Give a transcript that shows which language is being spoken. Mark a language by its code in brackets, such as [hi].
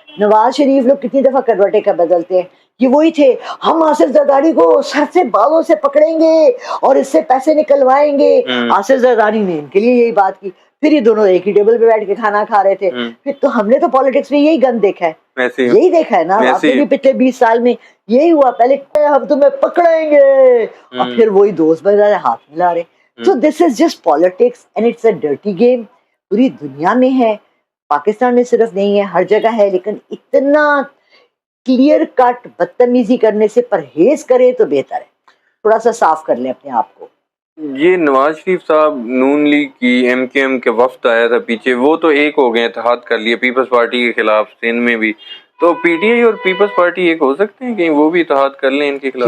[ur] نواز شریف لوگ کتنی دفعہ کروٹے کا بدلتے ہیں, یہ وہی تھے, ہم آصف زرداری کو سر سے بالوں سے پکڑیں گے اور اس سے پیسے نکلوائیں گے. آصف زرداری نے ان کے لیے یہی بات کی, پھر یہ دونوں ایک ہی ٹیبل پہ بیٹھ کے کھانا کھا رہے تھے. پھر تو ہم نے تو پالیٹکس میں یہی گند دیکھا ہے, یہی دیکھا ہے نا آپ نے بھی پچھلے 20 سال میں یہی ہوا, پہلے ہم تمہیں پکڑیں گے اور پھر وہی دوست بن رہے, ہاتھ ملا رہے. [en] So this is just politics and it's a dirty game. [ur] پوری دنیا میں ہے, پاکستان میں صرف نہیں ہے, ہر جگہ ہے, لیکن اتنا کلیئر کٹ بدتمیزی کرنے سے پرہیز کریں تو بہتر ہے, تھوڑا سا صاف کر لیں اپنے آپ کو. یہ نواز شریف صاحب نون لیگ کی ایم کے ایم کے وفد آیا تھا پیچھے, وہ تو ایک ہو گئے, اتحاد کر لیے پیپلز پارٹی کے خلاف سندھ میں بھی, تو پی ٹی آئی اور پیپلز پارٹی ایک ہو سکتے ہیں کہ وہ بھی اتحاد کر لیں ان کے خلاف؟